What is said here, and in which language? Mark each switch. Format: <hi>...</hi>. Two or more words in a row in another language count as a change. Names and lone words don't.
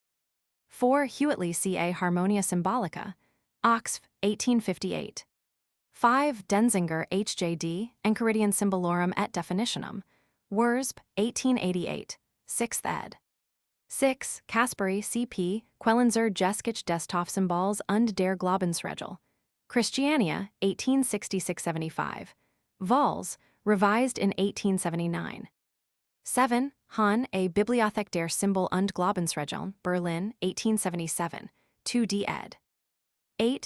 <en>4. Hewitley C.A. Harmonia Symbolica, Oxf., 1858. 5. Denzinger H.J.D., Enchiridion Symbolorum et Definitionum, Wurzb, 1888, 6th ed. 6. Kasperi C.P., Quellenzer Geskich des Taufsymbols und der Glaubensregel, Christiania, 1866-75, vols, revised in 1879. 7. Hahn A. Bibliothek der Symbol und Glaubensregeln, Berlin, 1877, 2d ed. 8.</en>